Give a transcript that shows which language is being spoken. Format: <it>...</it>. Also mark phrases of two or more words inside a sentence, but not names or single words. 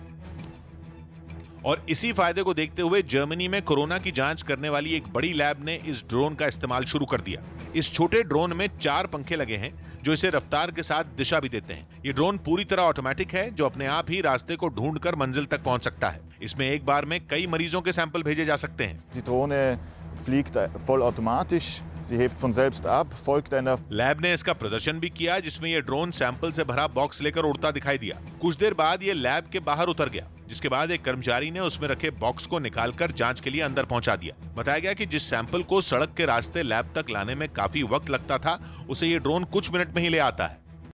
<hi>और इसी फायदे को देखते हुए जर्मनी में कोरोना की जांच करने वाली एक बड़ी लैब ने इस ड्रोन का इस्तेमाल शुरू कर दिया। इस छोटे ड्रोन में 4 पंखे लगे हैं जो इसे रफ्तार के साथ दिशा भी देते हैं। ये ड्रोन पूरी तरह ऑटोमेटिक है जो अपने आप ही रास्ते को ढूंढकर मंजिल तक पहुंच सकता है। इसमें एक बार में कई मरीजों के सैंपल भेजे जा सकते हैं।</hi> <de>Die Drohne fliegt vollautomatisch, sie hebt von selbst ab, folgt einer।</de> <hi>लैब ने इसका प्रदर्शन भी किया जिसमें यह ड्रोन सैंपल से भरा बॉक्स लेकर उड़ता दिखाई दिया। कुछ देर बाद यह लैब के बाहर उतर गया, जिसके बाद एक कर्मचारी ने उसमें रखे बॉक्स को निकालकर जांच के लिए अंदर पहुंचा दिया। बताया गया कि जिस सैंपल को सड़क के रास्ते लैब तक लाने में काफी वक्त लगता था, उसे ये ड्रोन कुछ मिनट में ही ले आता है।</hi>